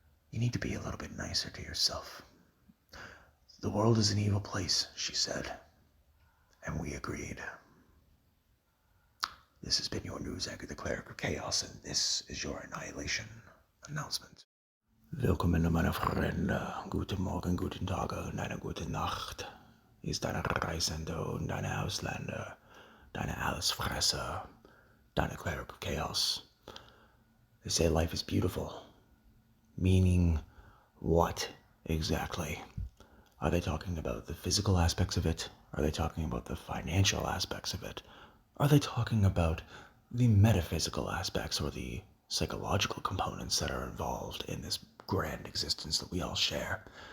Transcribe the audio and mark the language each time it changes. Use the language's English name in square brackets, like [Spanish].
[English] You need to be a little bit nicer to yourself. The world is an evil place, she said, and we agreed. This has been your news anchor, the Cleric of Chaos, and this is your Annihilation Announcement. [German] Willkommen, meine Freunde. Guten Morgen, guten Tag und eine gute Nacht. Hier ist deine Reisende und deine Ausländer, deine Allesfresser, deine Cleric of Chaos. [English] They say life is beautiful. Meaning what exactly? Are they talking about the physical aspects of it? Are they talking about the financial aspects of it? Are they talking about the metaphysical aspects or the psychological components that are involved in this grand existence that we all share?